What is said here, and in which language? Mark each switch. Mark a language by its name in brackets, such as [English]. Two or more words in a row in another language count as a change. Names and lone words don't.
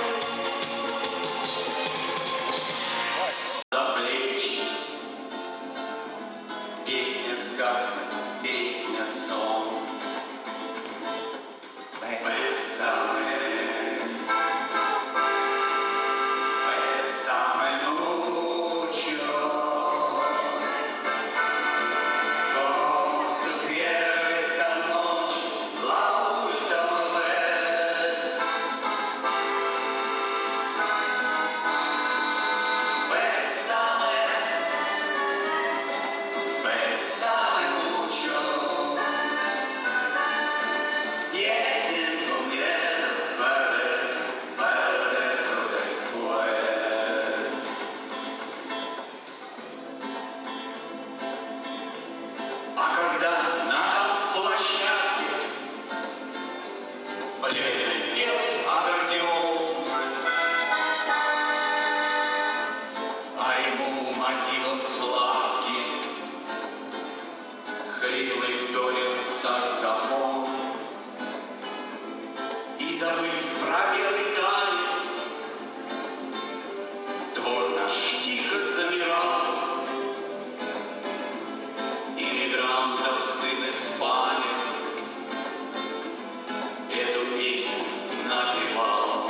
[Russian] За плечи, песня сказка, песня сон. [Spanish] Бесаме mucho, como supiera esta noche la última vez. Bésame mucho, y tengo miedo perderlo después. [Russian] А когда на танцплощадке бледный пел аккордеон, а ему мотивом сладким хриплый вдолил саксофон, и забыв про белый танец, двор наш тихо замирал, иммигрантов сын испанец эту песню напевал.